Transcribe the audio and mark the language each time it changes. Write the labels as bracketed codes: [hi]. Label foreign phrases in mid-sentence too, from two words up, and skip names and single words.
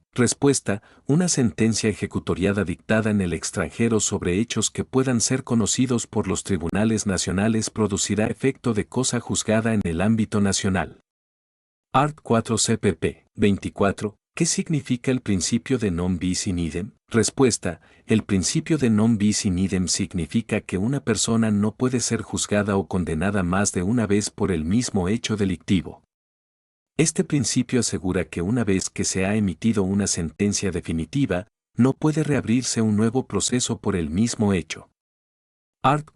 [es] Respuesta: una sentencia ejecutoriada dictada en el extranjero sobre hechos que puedan ser conocidos por los tribunales nacionales producirá efecto de cosa juzgada en el ámbito nacional. Art. 4 CPP. 24. ¿Qué significa el principio de [la] non bis in idem? [es] Respuesta: el principio de [la] non bis in idem [es] significa que una persona no puede ser juzgada o condenada más de una vez por el mismo hecho delictivo. Este principio asegura que una vez que se ha emitido una sentencia definitiva, no puede reabrirse un nuevo proceso por el mismo hecho.